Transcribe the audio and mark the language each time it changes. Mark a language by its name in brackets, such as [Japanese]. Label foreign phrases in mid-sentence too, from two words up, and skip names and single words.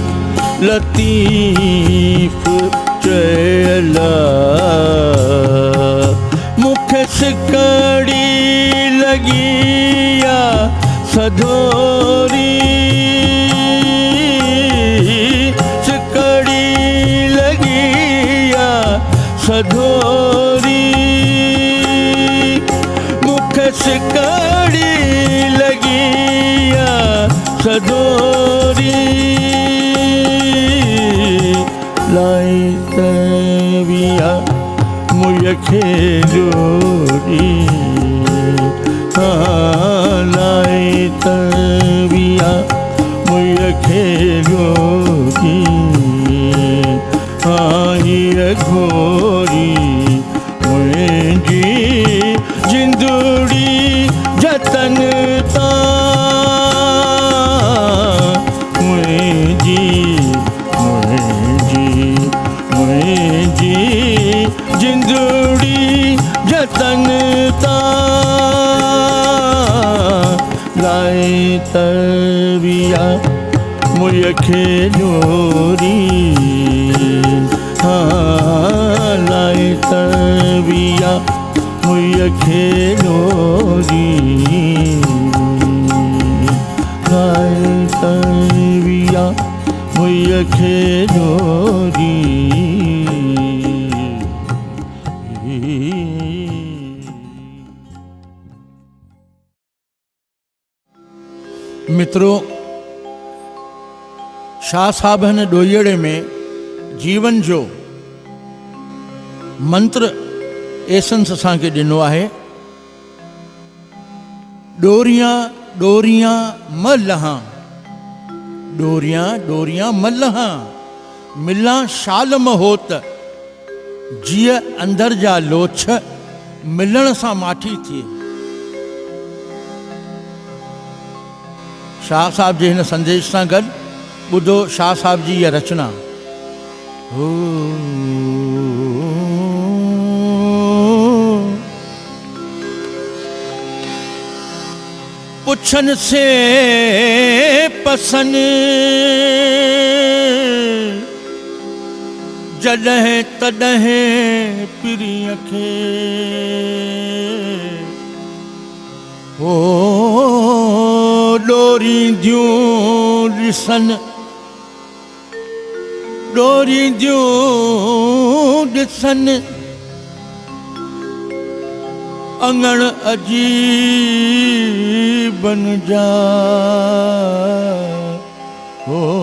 [Sindhi] लतीफ़ चयला मूंखे सिकड़ी लॻी आहे सधोरी सिकड़ी लॻी सधोरी मूंखे सिकड़ी लॻी सधोरी लाइ तविया मुझखे लोरी हाँ लाइ तविया मुझखे लोरी हाँ घोरी मुंहिंजी जिंदड़ी जतन मुंहिंजी जिंदड़ी जतन लाइ तविया मुझखे लोरी हाँ लाइ तविया मुझखे लोरी लाइ तविया मुझखे लोरी मित्रों शाह साहब हिन ॾोहीड़े में जीवन जो मंत्र एसेंस असांखे ॾिनो आहे ॾोरियां ॾोरियां मलहां ॾोरियां ॾोरियां मलहां मिलां शाल महोत जीअ अंदर जा लोछ मिलण सां माठी थिए शाह साहब जे हिन संदेश सां गॾु ॿुधो शाह साहब जी इहा रचना पुछन से पसन जॾहिं तॾहिं पिरीअ खे ओ ॾोरींदियूं ॾिसनि ॾोरींदियूं ॾिसनि अंगण अजीबन जा हो